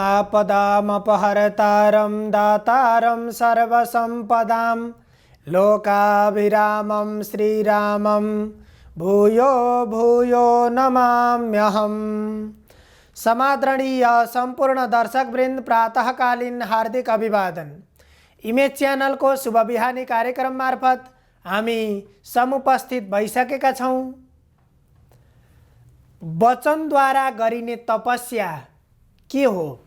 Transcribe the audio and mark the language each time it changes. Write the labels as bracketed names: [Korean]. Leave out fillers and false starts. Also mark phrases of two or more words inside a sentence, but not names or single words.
[Sanskrit] आपदामपहर्तारं दातारं सर्वसम्पदां लोकाभिरामं श्रीरामं भूयो भूयो नमाम्यहम्। [Nepali] समादरणीय संपूर्ण दर्शकवृन्द प्रातःकालीन हार्दिक अभिवादन। इमेज च्यानल को शुभ बिहानी कार्यक्रम मार्फत हामी समुपस्थित भइसकेका छौं। वचनद्वारा गरिने तपस्या के हो?